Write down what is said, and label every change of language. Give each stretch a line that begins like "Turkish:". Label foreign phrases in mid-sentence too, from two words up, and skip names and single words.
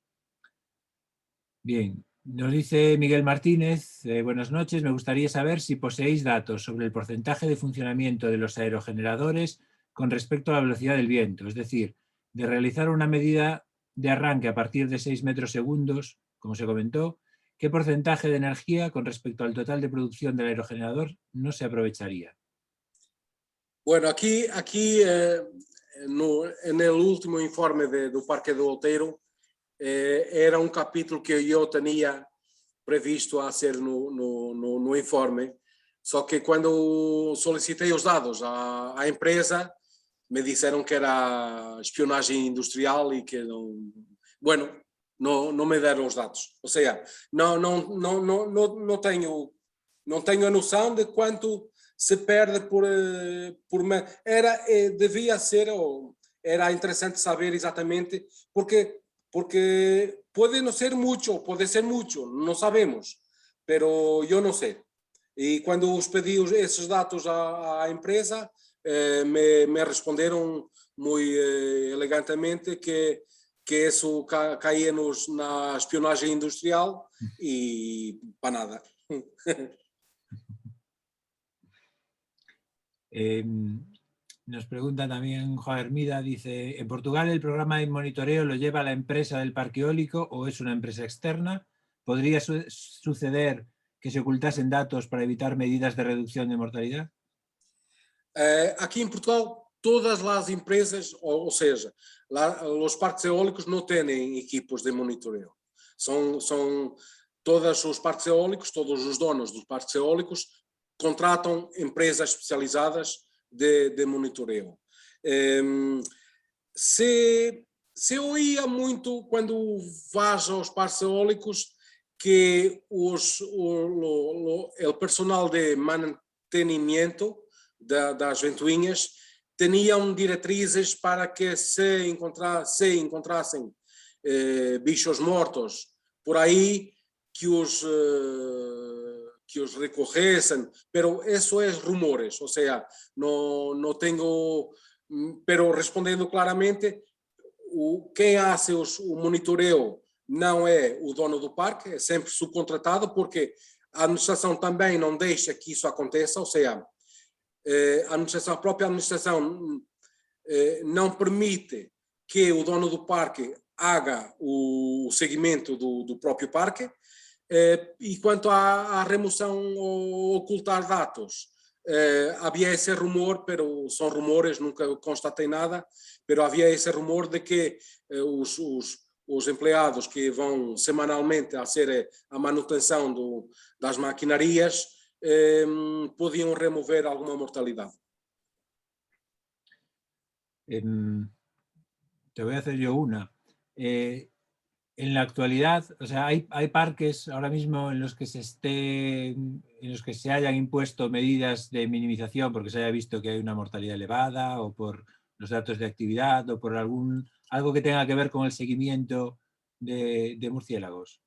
Spanish: Bien, nos dice Miguel Martínez, buenas noches, me gustaría saber si poseéis datos sobre el porcentaje de funcionamiento de los aerogeneradores con respecto a la velocidad del viento, es decir, de realizar una medida de arranque a partir de 6 metros segundos, como se comentó, ¿qué porcentaje de energía con respecto al total de producción del aerogenerador no se aprovecharía? Bueno,
Portuguese: aqui no último informe do Parque do Outeiro, era um capítulo que eu tinha previsto a ser no informe, só que quando solicitei os dados à empresa, me disseram que era espionagem industrial e que não... Bueno, não me deram os dados. Ou seja, não tenho a noção de quanto se perde por devia ser, ou era interessante saber exatamente,
Spanish: porque puede no ser mucho, puede ser mucho, no sabemos, pero yo no sé. Y cuando os pedí esos datos à empresa, me respondieron muy elegantemente que eso caía
Portuguese: na espionagem industrial
Spanish: y para nada. Nos pregunta también Juan Hermida, dice, ¿en Portugal el programa de monitoreo lo lleva la empresa del parque eólico o es una empresa externa? ¿Podría suceder que se ocultasen datos para evitar medidas de reducción de mortalidad?
Portuguese: Aqui em Portugal, todas as empresas, ou seja, os parques eólicos não têm equipos de monitoreo. São todos os parques eólicos, todos os donos dos parques eólicos contratam empresas especializadas de monitoreo. Se oía muito quando vais aos parques eólicos que o personal de mantenimento das ventoinhas tinham diretrizes para que se encontrassem bichos mortos por aí que os recorressem,
Spanish: pero eso es rumores, o sea, no tengo, pero
Portuguese: respondendo claramente, quem hace o monitoreo não é o dono do parque, é sempre subcontratado, porque a administração também não deixa que isso aconteça, ou seja, a própria administração não permite que o dono do parque haga o seguimento do próprio parque, e quanto à remoção ou ocultar dados, havia esse rumor, pero são rumores, nunca constatei nada, pero havia esse rumor de que os empregados que vão semanalmente a fazer a manutenção das maquinarias podiam remover alguma mortalidade.
Spanish: Te voy a hacer yo una. En la actualidad, o sea, hay parques ahora mismo en los que se hayan impuesto medidas de minimización porque se haya visto que hay una mortalidad elevada o por los datos de actividad o por algo que tenga que ver con el seguimiento de murciélagos.